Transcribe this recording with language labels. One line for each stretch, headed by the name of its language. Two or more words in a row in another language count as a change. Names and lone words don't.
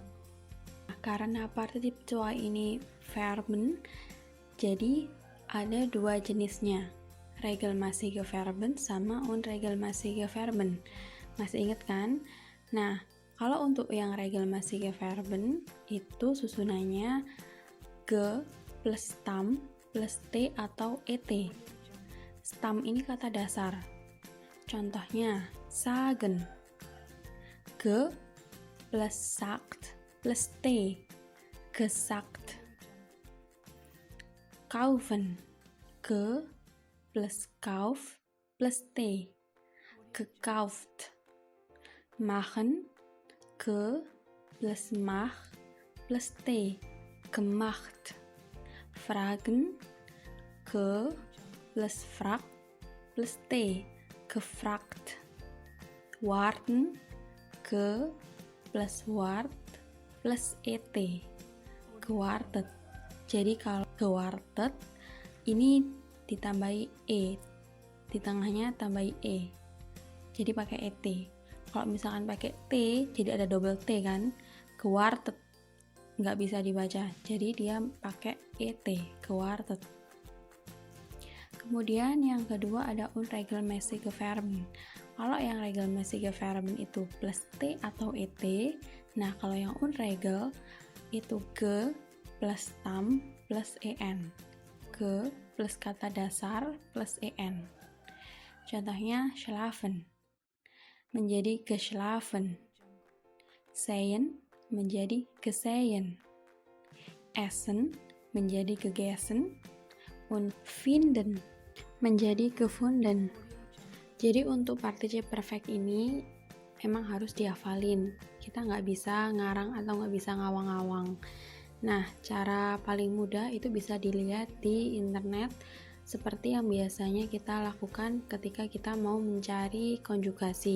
Indonesian: Nah, karena partizip 2 ini verben, jadi ada dua jenisnya,
German: regelmäßige Verben
Indonesian: sama
German: unregelmäßige Verben.
Indonesian: Masih ingat kan? Nah, kalau untuk yang
German: regelmäßige Verben
Indonesian: itu susunannya ge plus stam plus t atau et. Stam ini kata dasar. Contohnya, sagen. Ge plus sagt plus t. Gesagt. Kaufen. Ge plus kauf plus t. Gekauft. Machen. Ge plus mach plus t. Gemacht. Fragen. Ge plus frag plus t. Gefragt. Warten, ge plus wart plus et. Gewartet. Jadi kalau gewartet ini ditambahi e, di tengahnya tambahi e, jadi pakai et. Kalau misalkan pakai t, jadi ada double t kan, gewartet nggak bisa dibaca, jadi dia pakai et, gewartet. Kemudian yang kedua ada
German: unregelmäßige Verben.
Indonesian: Kalau yang
German: regelmäßige Verben
Indonesian: itu plus t atau et. Nah, kalau yang unregel itu ge plus stam plus en. Ge plus kata dasar plus en. Contohnya schlafen menjadi geschlafen. Sehen menjadi gesehen. Essen menjadi gegessen.
German: Und finden
Indonesian: menjadi gefunden. Jadi untuk partizip perfect ini emang harus dihafalin. Kita nggak bisa ngarang atau nggak bisa ngawang-ngawang. Nah, cara paling mudah itu bisa dilihat di internet seperti yang biasanya kita lakukan ketika kita mau mencari konjugasi.